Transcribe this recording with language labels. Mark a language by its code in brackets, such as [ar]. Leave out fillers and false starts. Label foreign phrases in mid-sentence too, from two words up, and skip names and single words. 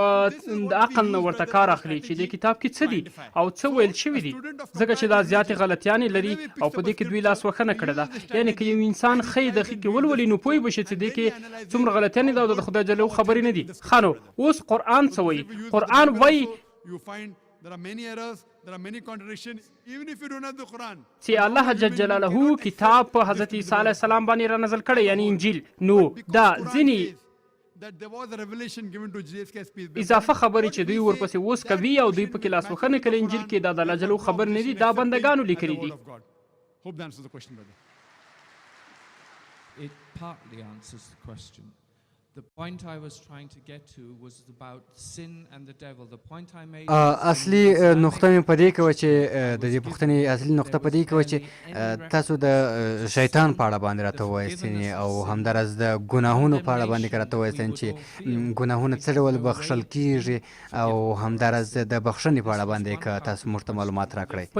[ps] د عقل نه ورته کار اخلي چې دې کتاب کې څه دي او څه ویل شوي دي ځکه چې دا زیاتې غلطیانې لري او په دې کې دوی لاسوښنه کړې ده یعنې که یو انسان ښه دقیق ولولي نو پوه به شي چې دې کې څومره غلطیانې ده او د خدای جل خبرې نه دي ښه نو اوس قرآن څه وایي قرآن وایي [en] There are many errors, there are many contradictions, even if you don't have the Quran. [ps] چې الله جل جلاله کتاب په حضرت عیسی علیه السلام باندې را نازل کړی یعنی انجیل نو دا ځینې اضافه خبرې چې دوی ورپسې اوس کوي او دوی پکې لاسوښنه کوي انجیل کې دا د الله جل خبر نه دي دا بندګانو لیکلي دي [en] Hope that answers the question, brother. It partly answers the question. The point I was trying to get to was about sin and the devil. The point I made [ps] اصلي نقطه مې په دې کې وه چې د دې پوښتنې اصلي نقطه په دې کې وه چې تاسو د شیطان په اړه باندې راته ووایاستین او همداراز د ګناهونو په اړه باندې راته ووایاستین چې ګناهونه څه ډول بخښل کیږي او همداراز د بخښنې په اړه باندې که تاسو موږ ته معلومات راکړئ.